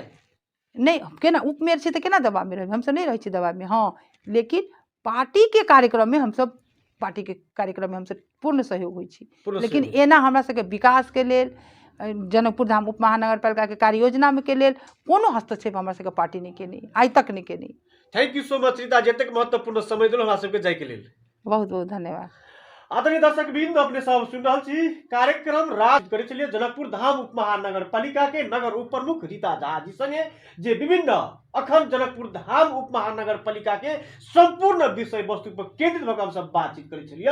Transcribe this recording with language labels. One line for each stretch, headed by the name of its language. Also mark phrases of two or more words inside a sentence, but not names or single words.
Maithili: नहीं केना उप मेयर छै तऽ केना दबाव में रहबै, हम सब नहीं रहै छी दबाव में। हाँ लेकिन पार्टी के कार्यक्रम में हम सब पार्टी के कार्यक्रम में हम सब पूर्ण सहयोग होइ छी, पूर्ण लेकिन सहयोग। एना हमरा सबके विकास के लेल जनकपुर धाम उप महानगर पालिका के कार्य योजना में के लेल कोनो हस्तक्षेप हमरा सबके पार्टी नहीं केनी, आइ तक नहीं केनी।
English: Thank you so much
Maithili: रीता, जतेक महत्वपूर्ण समय देलहुँ हमरा सबके जाय के लेल। बहुत बहुत धन्यवाद। आदरणीय दर्शक बिंद, अपने सब सुन रहल छी कार्यक्रम राज करै छलियै जनकपुर धाम उप महानगर पालिका के नगर उप प्रमुख रीता झा जी संगे, जे विभिन्न अखन जनकपुर धाम उप महानगर पालिका के संपूर्ण विषय वस्तु पर केंद्रित भऽ कऽ हम सब बातचीत करै छलियै।